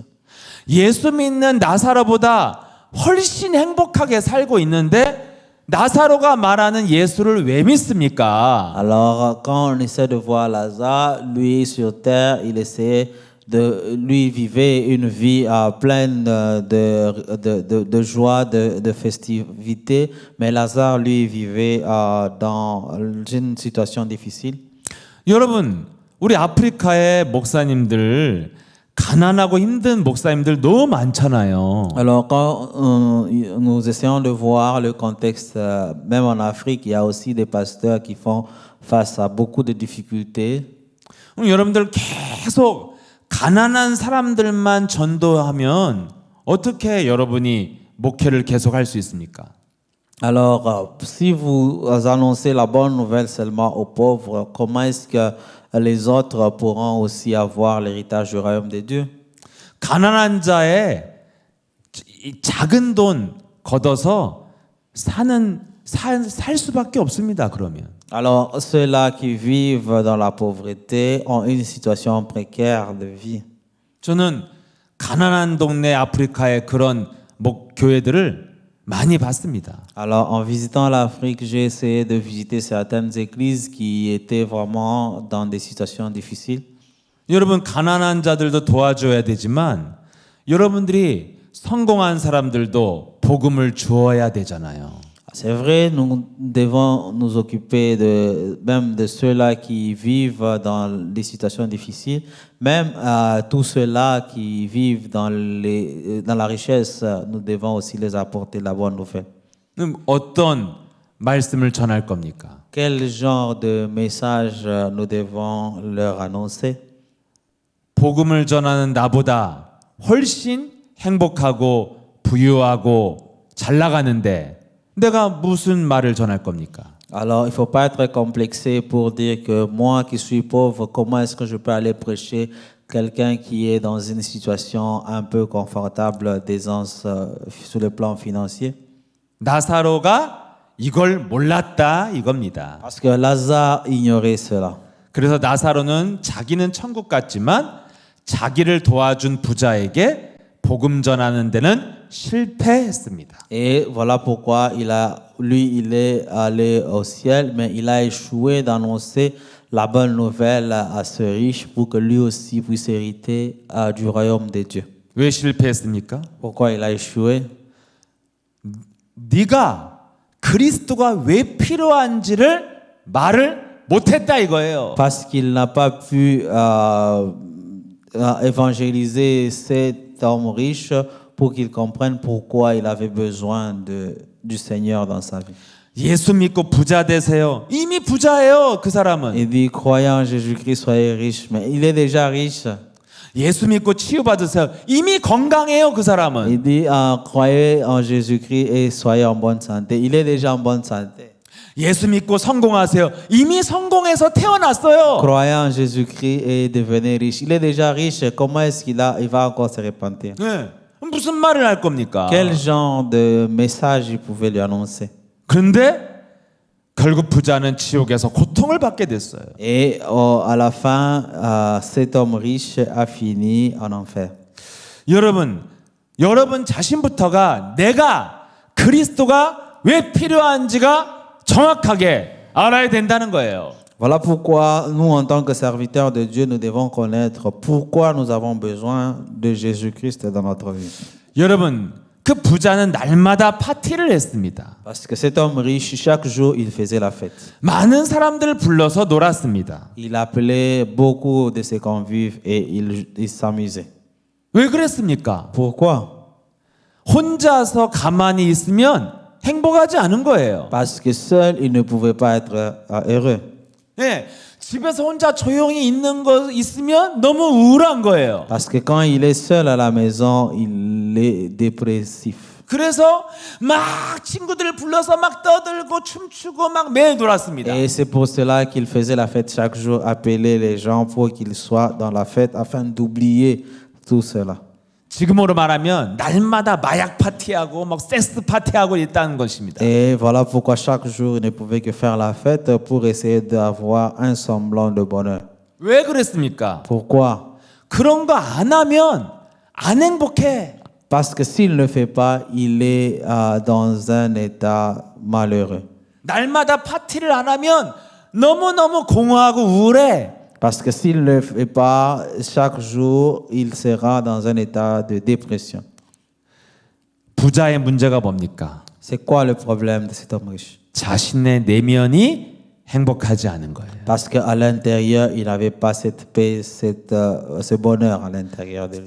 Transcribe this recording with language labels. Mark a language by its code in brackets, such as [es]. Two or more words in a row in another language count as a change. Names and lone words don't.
[ko] 예수 믿는 나사로보다 훨씬 행복하게 살고 있는데 나사로가 말하는 예수를 왜 믿습니까? [fr] Alors, quand on essaie de voir Lazare, lui sur terre, il essaie lui vivait une vie pleine de joie, de festivité, mais Lazare, lui, vivait dans une situation difficile. [ko] 여러분, 우리 아프리카의 목사님들 가난하고 힘든 목사님들 너무 많잖아요. [fr] Alors, quand nous essayons de voir le contexte, même en Afrique, il y a aussi des pasteurs qui font face à beaucoup de difficultés. [ko] 여러분들 계속 가난한 사람들만 전도하면 어떻게 여러분이 목회를 계속할 수 있습니까? [fr] Alors, si vous annoncez la bonne nouvelle seulement aux pauvres, comment est-ce que les autres pourront aussi avoir l'héritage du royaume de Dieu? [ko] 가난한 자의 작은 돈 걷어서 살 수밖에 없습니다. 그러면. [fr] Alors, ceux-là qui vivent dans la pauvreté ont une situation précaire de vie. [ko] 저는 가난한 동네 아프리카의 그런 교회들을 많이 봤습니다. [fr] Alors, en visitant l'Afrique, j'ai essayé de visiter certaines églises qui étaient vraiment dans des situations difficiles. [ko] 여러분 가난한 자들도 도와줘야 되지만 여러분들이 성공한 사람들도 복음을 주어야 되잖아요. [fr] C'est vrai, nous devons nous occuper même de ceux-là qui vivent dans des situations difficiles, même tous ceux-là qui vivent dans la richesse, nous devons aussi les apporter la bonne nouvelle. [ko] 그럼 어떤 말씀을 전할 겁니까? [fr] Quel genre de message nous devons leur annoncer? [ko] 복음을 전하는 나보다 훨씬 행복하고 부유하고 잘 나가는데 내가 무슨 말을 전할 겁니까? [fr] Alors, il ne faut pas être complexé pour dire que moi qui suis pauvre, comment est-ce que je peux aller prêcher quelqu'un qui est dans une situation un peu confortable, d'aisance sur le plan financier? [ko] 나사로가 이걸 몰랐다 이겁니다. [fr] Parce que Lazare ignorait cela. [ko] 그래서 나사로는 자기는 천국 갔지만 자기를 도와준 부자에게 복음 전하는 데는 실패했습니다. [fr] Et voilà pourquoi il est allé au ciel, mais il a échoué d'annoncer la bonne nouvelle à ce riche pour que lui aussi puisse hériter du royaume de Dieu. [ko] 왜 실패했습니까? [fr] Pourquoi il a échoué? [ko] 네가 그리스도가 왜 필요한지를 말을 못했다 이거예요. [fr] Parce qu'il n'a pas pu évangéliser cet homme riche pour qu'il comprenne pourquoi il avait besoin du Seigneur dans sa vie. [ko] 예수 믿고 부자 되세요. 이미 부자예요, 그 사람은. [fr] Il dit, croyant en Jésus-Christ, soyez riche. Mais il est déjà riche. [ko] 예수 믿고 치유받으세요. 이미 건강해요, 그 사람은. [fr] Il dit, croyez en Jésus-Christ et soyez en bonne santé. Il est déjà en bonne santé. 예수 믿고 성공하세요. 이미 성공해서 태어났어요. Croyez en Jésus-Christ et devenez riche. Il est déjà riche. Comment est-ce il va encore se repentir? [ko] 네. 무슨 말을 할 겁니까? [fr] Quel genre de message il pouvait lui annoncer? [ko] 그런데 결국 부자는 지옥에서 고통을 받게 됐어요. [fr] Et à la fin, cet homme riche a fini en enfer. [ko] 여러분 자신부터가 내가 그리스도가 왜 필요한지가 정확하게 알아야 된다는 거예요. [fr] Voilà pourquoi nous, en tant que serviteurs de Dieu, nous devons connaître pourquoi nous avons besoin de Jésus-Christ dans notre vie. [ko] 여러분, 그 부자는 날마다 파티를 했습니다. [fr] Parce que cet homme riche, chaque jour, il faisait la fête. [ko] 많은 사람들을 불러서 놀았습니다. [fr] Il appelait beaucoup de ses convives et il s'amusait. [ko] 왜 그랬습니까? [fr] Pourquoi? [ko] 혼자서 가만히 있으면 행복하지 않은 거예요. [fr] Parce que seul, il ne pouvait pas être heureux. [ko] 네, 집에서 혼자 조용히 있는 거 있으면 너무 우울한 거예요. [fr] Parce que quand il est seul à la maison, il est dépressif. [ko] 그래서 막 친구들을 불러서 막 떠들고 춤추고 막 매일 놀았습니다. [fr] Et c'est pour cela qu'il faisait la fête chaque jour, appeler les gens pour qu'ils soient dans la fête afin d'oublier tout cela. [ko] 지금으로 말하면 날마다 마약 파티하고 막 섹스 파티하고 있다는 것입니다. [fr] Et voilà pourquoi chaque jour, il ne pouvait que faire la fête pour essayer d'avoir un semblant de bonheur. [ko] 왜 그랬습니까? [fr] Pourquoi? [ko] 그런 거 안 하면 안 행복해. [fr] Parce que s'il ne le fait pas, il est dans un état malheureux. [ko] 날마다 파티를 안 하면 너무너무 공허하고 우울해. [fr] Parce que s'il ne le fait pas, chaque jour, il sera dans un état de dépression. [ko] 부자의 문제가 뭡니까? [fr] C'est quoi le problème de cet homme riche? [ko] 자신의 내면이 행복하지 않은 거예요. [fr] Parce qu'à l'intérieur, il n'avait pas cette paix, ce bonheur à l'intérieur de lui.